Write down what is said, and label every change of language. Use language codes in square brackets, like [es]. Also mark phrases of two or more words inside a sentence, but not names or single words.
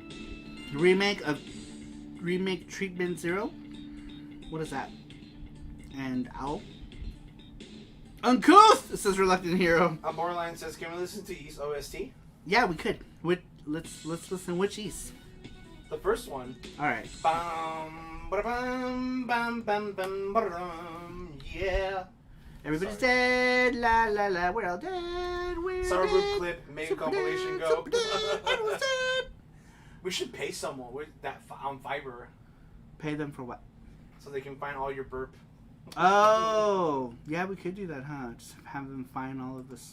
[en] Remake Treatment 0? What is that? And Owl? Uncouth! It says Reluctant Hero. Borderline says, can we listen to East OST? Yeah, we could. Let's listen. Which East? The first one. Alright. Bam, ba-da-bam, bam, bam, bam, ba-da-dum, yeah. Everybody's dead, la la la, we're all dead, we're SaruPro dead. clip, make a Super compilation, dead, go. super dead, everyone's dead. We should pay someone with that on Fiverr Pay them for what? so they can find all your burp. Oh, yeah, we could do that, huh? Just have them find all of this.